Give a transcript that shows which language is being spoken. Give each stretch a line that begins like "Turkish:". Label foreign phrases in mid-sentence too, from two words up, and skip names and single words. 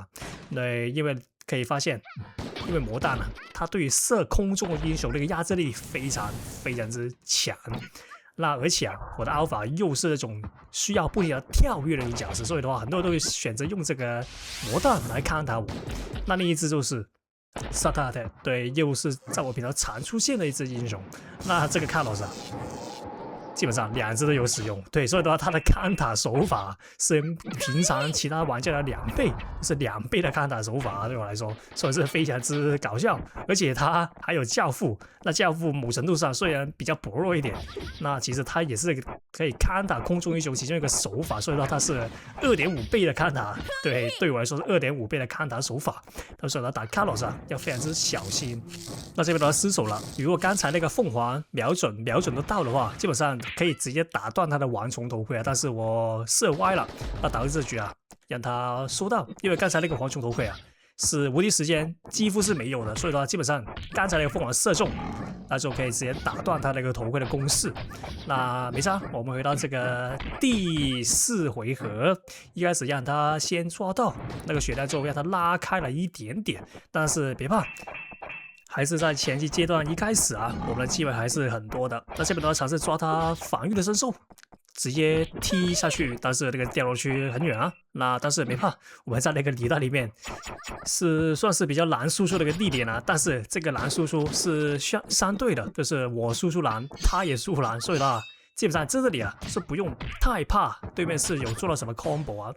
Chinese: 對，因為可以發現，因為魔彈啊，它對於射空中的英雄那個壓制力非常之強。那而且啊，我的 Alpha 又是那種需要不停的跳躍的一個角色，所以的話，很多人都會選擇用這個魔彈來看他我。那另一隻就是 Satate， 對，又是在我平常常出現的一隻英雄。那這個卡洛斯啊，基本上2隻都有使用，對，所以的話，他的看塔手法是平常其他玩家的2倍，是2倍的看塔手法，對我來說，所以是非常之搞笑。而且他還有教父，那教父某程度上雖然比較薄弱一點，那其實他也是可以看塔空中英雄其中一個手法，所以的話，他是2.5倍的看塔，對，對我來說是2.5倍的看塔手法。所以他打卡洛斯要非常之小心。那這邊的話失手了，如果剛才那個鳳凰瞄準得到的話，基本上可以直接打斷他的蝗蟲頭盔啊，但是我射歪了，那導致這局啊讓他收到，因為剛才那個蝗蟲頭盔啊是無敵時間幾乎是沒有的，所以的話基本上剛才那個鳳凰射中，那就可以直接打斷他那個頭盔的攻勢。那沒差，我們回到這個第4回合，一開始讓他先抓到那個血彈之後，讓他拉開了一點點，但是別怕。還是在前期階段一開始啊，我們的機會還是很多的。那這邊的話嘗試抓他防禦的身手，直接踢下去，但是那個掉落區很遠啊。那但是沒怕，我們在那個履帶裡面是算是比較難輸出的一個地點啊。但是這個難輸出是相對的，就是我輸出難，他也輸出難，所以呢，基本上在這裡啊是不用太怕對面是有做到什麼 combo 啊。